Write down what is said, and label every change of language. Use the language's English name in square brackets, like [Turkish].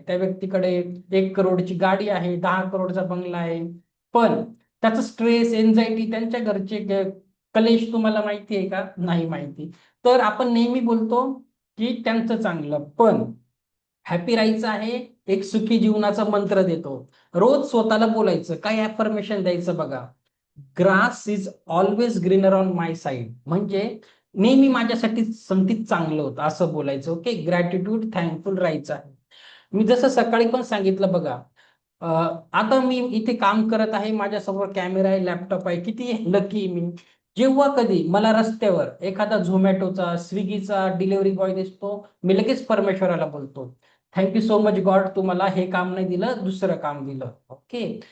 [Marathi] त्या व्यक्तीकडे 1 करोडची गाडी आहे, 10 करोडचा बंगला आहे, पण त्याचं स्ट्रेस, एन्झायटी, त्यांच्या घरचे कलेश तुम्हाला माहिती आहे का? नाही माहिती. तर आपण नेहमी बोलतो की त्यांचं चांगलं, पण हॅपी राहायचं आहे. एक सुखी जीवनाचा मंत्र देतो. रोज स्वतःला बोलायचं, काय अफर्मेशन द्यायचं बघा. [English] Grass is always greener on my side. [Marathi] म्हणजे नेहमी माझ्यासाठी समथिंग चांगलं होतं असं बोलायचं. ओके, ग्रॅटिट्यूड, थँकफुल राहायचं आहे. मी जसं सकाळी पण सांगितलं बघा, आता मी इथे काम करत आहे, माझ्यासमोर कॅमेरा आहे, लॅपटॉप आहे, किती लकी मी. जेव्हा कधी मला रस्त्यावर एखादा झोमॅटोचा, स्विगीचा डिलिव्हरी बॉय दिसतो, मी लगेच परमेश्वराला बोलतो, [English] thank you so much God, [Marathi] तू मला हे काम नाही दिलं, दुसरं काम दिलं. ओके.